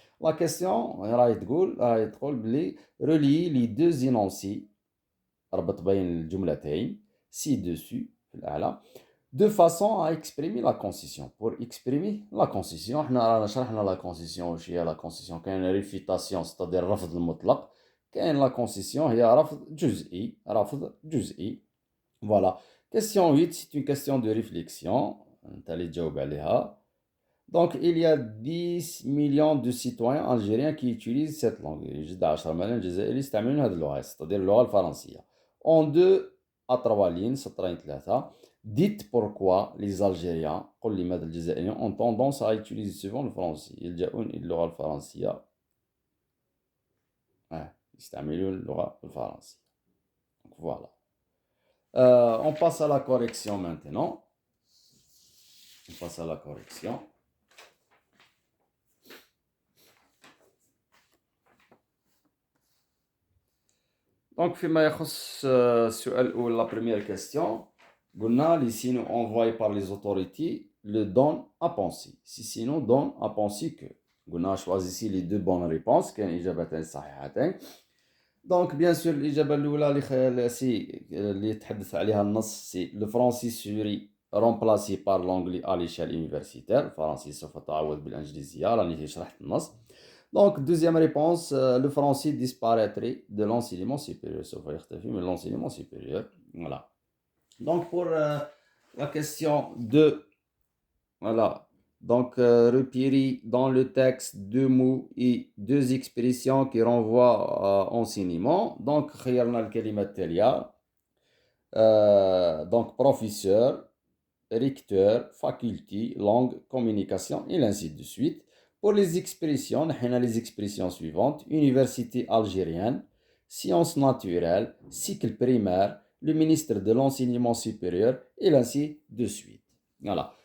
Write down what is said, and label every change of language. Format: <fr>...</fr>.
<fr>La question</fr> <ar>راهي تقول بلي</ar> <fr>relier les deux énoncés</fr> <ar>ربط بين الجملتين</ar> <fr>ci-dessus</fr> <ar>في الأعلى</ar> <fr>de façon à exprimer la concession. Pour exprimer la concession,</fr> <ar>احنا رانا شرحنا</ar> <fr>la concession</fr> <ar>واش هي</ar> <fr>la concession.</fr> <ar>كاين</ar> <fr>réfutation c'est-à-dire</fr> <ar>الرفض المطلق، كاين</ar> <fr>la concession</fr> <ar>هي رفض جزئي.</ar> <fr>Voilà. Question 8, c'est une question de réflexion.</fr> <ar>انت اللي تجاوب عليها.</ar> <fr>Donc, il y a 10 millions de citoyens algériens qui utilisent cette langue.</fr> <ar>يوجد 10 ملايين جزائري يستعملون هذه اللغة،</ar> <fr>c'est-à-dire</fr> <ar>اللغة الفرنسية.</ar> <fr>En 2 à 3 lignes,</fr> <ar>سطرين ثلاثة.</ar> <fr>Dites pourquoi les Algériens,</fr> <ar>قل لماذا الجزائريين,</ar> <fr>ont tendance à utiliser souvent le français.</fr> <ar>يلجؤون إلى اللغة الفرنسية. يستعملون اللغة الفرنسية.</ar> <fr>Donc, voilà. On passe à la correction maintenant. On passe à la correction. Donc,</fr> <ar>فيما يخص السؤال الأول,</ar> <fr>la première question, قلنا les signaux envoyés par les autorités le donnent à penser. Ces signaux donnent à penser que. قلنا choisissez les deux bonnes réponses,</fr> <ar>كاين إجابتين صحيحتين.</ar> <fr>Donc, bien sûr,</fr> <ar>الإجابة الأولى اللي يتحدث عليها النص سي</ar> <fr>le français serait remplacé par l'anglais à l'échelle universitaire.</fr> <ar>الفرنسي سوف تعوض بالإنجليزية، راني شرحت النص.</ar> <fr>Donc, deuxième réponse, le français disparaîtrait de l'enseignement supérieur. Sauf mais l'enseignement supérieur. Voilà. Donc, pour la question 2, voilà. Donc, repérer dans le texte deux mots et deux expressions qui renvoient à enseignement.</fr> <ar>Donc, خيرنا الكلمة التالية.</ar> <fr>Donc, professeur, recteur, faculté, langue, communication, et ainsi de suite. Pour les expressions, on a les expressions suivantes. Université algérienne, sciences naturelles, cycle primaire, le ministre de l'enseignement supérieur, et ainsi de suite. Voilà.</fr>